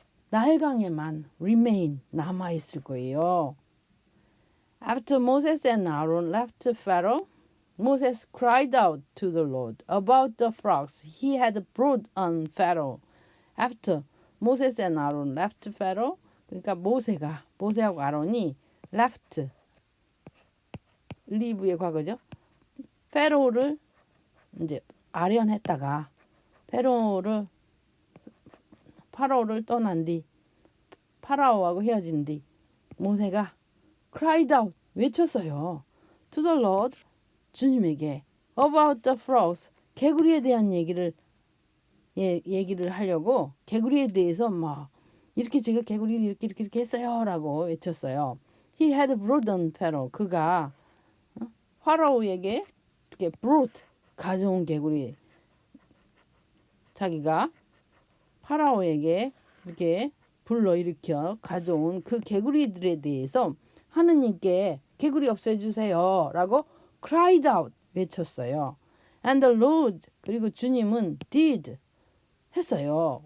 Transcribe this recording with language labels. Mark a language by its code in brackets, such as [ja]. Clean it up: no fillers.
[ko] 나일강에만 remain 남아 있을 거예요. [en] After Moses and Aaron left Pharaoh, Moses cried out to the Lord about the frogs he had brought on Pharaoh. After Moses and Aaron left Pharaoh, [ko] 그러니까 모세하고 아론이 [en] left, leave의 과거죠. [ko] 페로를 이제 아련했다가 파라오를 떠난 뒤 파라오하고 헤어진 뒤 모세가 [en] cried out [ko] 외쳤어요. [en] To the Lord [ko] 주님에게 [en] about the frogs [ko] 개구리에 대한 얘기를 하려고 개구리에 대해서 막 이렇게 제가 개구리를 이렇게 했어요라고 외쳤어요. [en] He had brought on Pharaoh. [ko] 그가 파라오에게 이렇게 brought 가져온 개구리. 자기가 파라오에게 이렇게 불러일으켜 가져온 그 개구리들에 대해서 하느님께 개구리 없애주세요 라고 [en] cried out [ko] 외쳤어요. [en] And the Lord [ko] 그리고 주님은 [en] did [ko] 했어요.